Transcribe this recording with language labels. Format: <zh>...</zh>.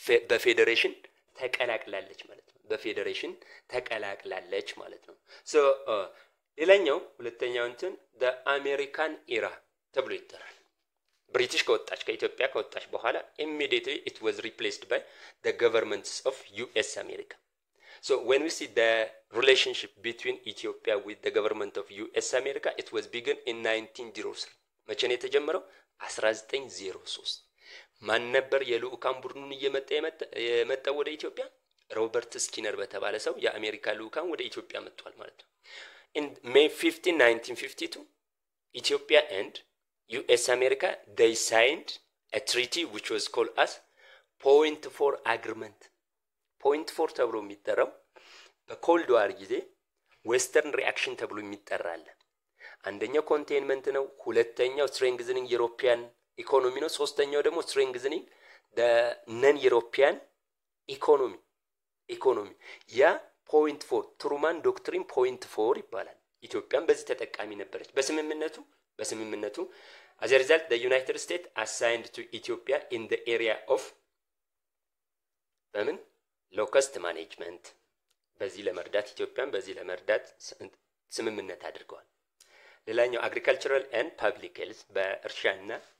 <am>በፌዴሬሽን ተቀላቅላለች ማለት ነው። በፌዴሬሽን ተቀላቅላለች ማለት ነው። ሶ ሌላኛው ሁለተኛው እንትን</am> <en>the American era</en> <am>ተብሎ ይጠራል። ብሪቲሽ ከወጣች ከኢትዮጵያ ከወጣች በኋላ</am> <en>immediately it was replaced by the governments of US America. So when we see the relationship between Ethiopia with the government of US America, it was begun in 1903.</en> <am>መቼ ነው የተጀመረው? 1903 ማን ነበር የልኡካን ቡድኑን የመጣው ወደ ኢትዮጵያ? ሮበርት ስኪነር በተባለ ሰው የአሜሪካ ልኡካን ወደ ኢትዮጵያ መጥቷል ማለት ነው።</am> <en>in May 15, 1952 Ethiopia and US America they signed a treaty which was called as Point 4 agreement.</en> <am>Point 4 ተብሎ የሚጠራው በኮልድ ዋር ጊዜ ዌስተርን ሪአክሽን ተብሎ የሚጠራል። አንደኛው ኮንቴንመንት ነው፣ ሁለተኛው ስትሬንግዝኒንግ ዩሮፒያን ኢኮኖሚ ነው፣ ሶስተኛው ደግሞ ስትሬንግዝኒንግ</am> <en>the non European</en> <am>ኢኮኖሚ ያ ፖይንት 4 ትሩማን ዶክትሪን ፖይንት 4 ይባላል። ኢትዮጵያም በዚህ ተጠቃሚ ነበረች። በስምምነቱ</am> <en>as a result the United States assigned to Ethiopia in the area of</en> <am>በምን ሎከስት ማኔጅመንት በዚህ ለመርዳት ኢትዮጵያን በዚህ ለመርዳት ስምምነት አድርገዋል። ሌላኛው</am> <en>agricultural and public health</en> <am>በእርሻና</am>